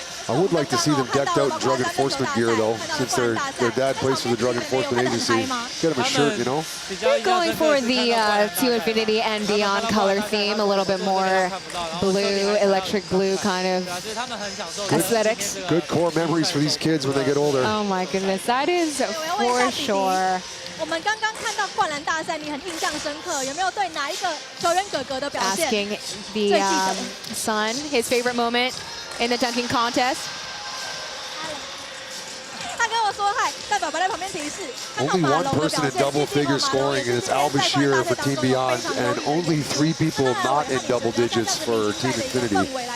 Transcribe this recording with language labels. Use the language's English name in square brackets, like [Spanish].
[English] I would like to see them decked out in drug enforcement gear, though, since their dad plays for the Drug Enforcement Agency. Get him a shirt, you know? They're going for the To Infinity and Beyond color theme, a little bit more blue, electric blue kind of aesthetics. Good core memories for these kids when they get older. Oh my goodness, that is for sure. [Chinese] 我们刚刚看到灌篮大赛，你很印象深刻，有没有对哪一个球员哥哥的表现 [English] Asking the son his favorite moment in the dunking contest. [Chinese] 他跟我说嗨，代表白在旁边提示。 [English] Only one person in double figure scoring, and it's Al Bashir for Team Beyond, and only 3 people not in double digits for Team Infinity.